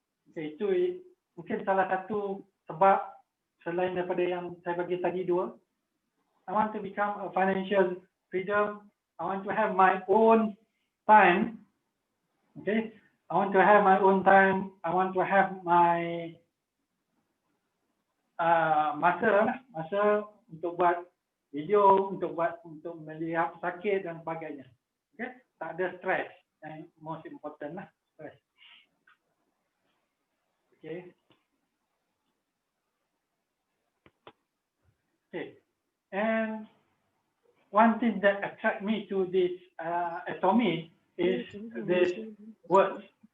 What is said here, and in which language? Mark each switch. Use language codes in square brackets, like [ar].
[ms] Okay, itu mungkin salah satu sebab selain daripada yang saya bagi tadi dua. [en] I want to become a financial freedom. I want to have my own time. Okay, I want to have my own time. I want to have my [ms] masa untuk buat video, untuk melihat pesakit dan sebagainya. Okay, tak ada stress. [en] Yang most important lah, stress. Okay. Okay. And one thing that attract me to this Atomy is this words.